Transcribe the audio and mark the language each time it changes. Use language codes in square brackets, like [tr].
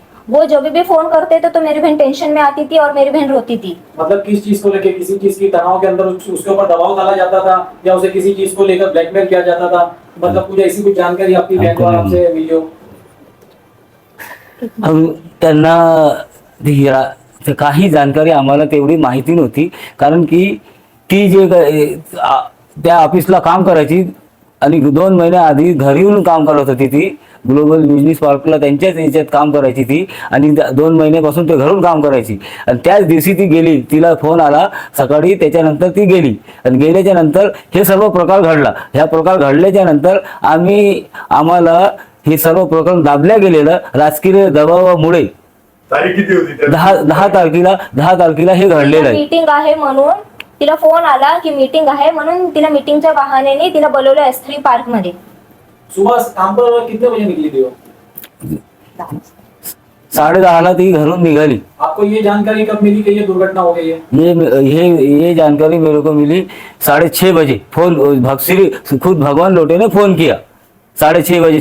[hi] वो जब भी फोन करते थे तो मेरी बहन टेंशन में आती थी और मेरी बहन रोती थी. मतलब किस चीज को लेकर, किसी चीज की तनाव के अंदर उसके ऊपर दबाव डाला जाता था, या उसे किसी चीज को लेकर ब्लैकमेल किया जाता था? मतलब कुछ ऐसी कुछ जानकारी आपकी बहन द्वारा आपसे मिली हो? [mr] त्यांना काही जानकारी आम्हाला तेवढी माहिती नव्हती, कारण की ती त्या ऑफिसला काम करायची, आणि 2 महिने आधी घरी येऊन काम करत होती. ती ग्लोबल बिझनेस पार्कला त्यांच्याच याच्यात काम करायची ती, आणि 2 महिन्यापासून ते घरून काम करायची. आणि त्याच दिवशी ती गेली, तिला फोन आला सकाळी, त्याच्यानंतर ती गेली, आणि गेल्याच्या नंतर हे सर्व प्रकार घडला. ह्या प्रकार घडल्याच्या नंतर आम्हाला हे सर्व प्रकरण दाबल्या गेलेलं राजकीय दबावामुळे. तारीख किती होती? 10 तारखेला हे घडलेलं आहे. मीटिंग आहे म्हणून तिला फोन आला की मीटिंग आहे म्हणून तिला मीटिंगच्या बहाण्याने तिला बोलवलं S3 पार्क मध्ये. [hi] सुबह काम पर कितने बजे निकली थी वो? [mr] 10:30ला ती घरून निघाली. [hi] आपको ये जानकारी कब मिली कि ये दुर्घटना हो गई है? ये जानकारी मेरे को मिली 6:30 बजे. खुद भगवान लोटे ने फोन किया 6:30 बजे.